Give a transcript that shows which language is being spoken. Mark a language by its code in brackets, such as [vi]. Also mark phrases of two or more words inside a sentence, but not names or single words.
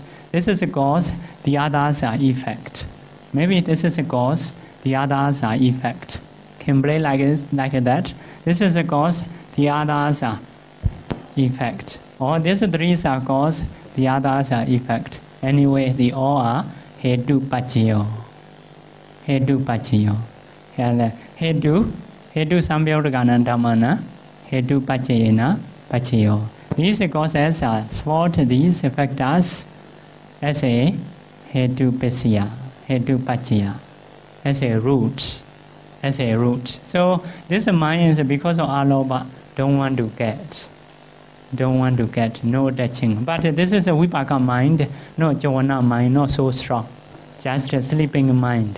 [en] This is a cause, the others are effect. Maybe this is a cause, the others are effect. Can play like that. This is a cause, the others are effect. Or these 3 are cause, the others are effect. Anyway, they all are [pi] hetu paccaya. Hetu paccaya. Hetu sambhyodagana dhammana. Hetu paccayena paccaya. [en] These causes are support these factors as a [pi] hetu paccaya. Hetu paccaya. [en] As a root. As a root. So this mind is because of alobha, don't want to get. Don't want to get, no touching. But this is a vipaka mind, no jhana mind, not so strong. Just a sleeping mind.